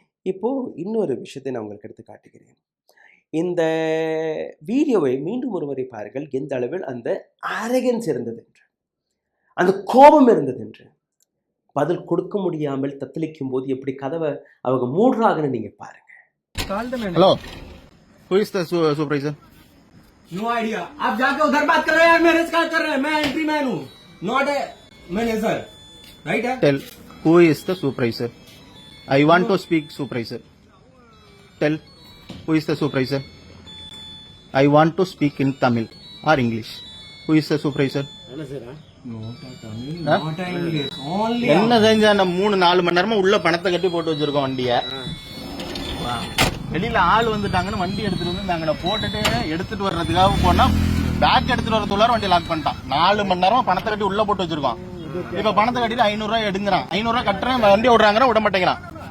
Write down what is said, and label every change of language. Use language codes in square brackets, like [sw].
[ta] இப்போது இன்னொரு விஷயத்தை நான் உங்களுக்கு எடுத்து காட்டுகிறேன். இந்த வீடியோவை மீண்டும் ஒருவரை பாருங்கள், எந்த அளவில் அந்த அரகன்ஸ் இருந்தது என்று, அந்த கோபம் இருந்தது என்று. பதில் கொடுக்க முடியாமல் தத்தளிக்கும் போது எப்படி கதவை அவங்க மூடுறாங்கன்னு நீங்கள் பாருங்க. [en] Hello, who is the supervisor? No idea, [hi] आप जाके उधर बात कर रहे हैं, मैनेज कर रहे हैं, मैं एंट्री मैन हूँ, [en] not a manager, [hi] राइट है? [en] Tell who is the supervisor. I want to speak supervisor. Tell who is the supervisor. I want to speak in Tamil or English. Who is the supervisor? Not a English, only [ta] என்ன செஞ்சா நம்ம 3-4 மணி நேரமா உள்ள பணத்தை கட்டி போட்டு வச்சிருக்கோம் வண்டிய. வெளியில ஆள் வந்துட்டாங்கன்னு வண்டி எடுத்துட்டு வந்து நாங்க போட்டுட்டு எடுத்துட்டு வர்றதுக்காக போனா பேக் எடுத்துட்டு வரதுக்குள்ளார வண்டி லாக் பண்ணிட்டான். 4 மணி நேரமா பணத்தை கட்டி உள்ள போட்டு வச்சிருக்கோம். இப்ப பணத்தை கட்டிட்டு 500 ரூபாய் எடுங்கிறான், 500 ரூபாய் கட்டுறேன், வண்டி விடுறாங்க, விட மாட்டேங்கிறான்.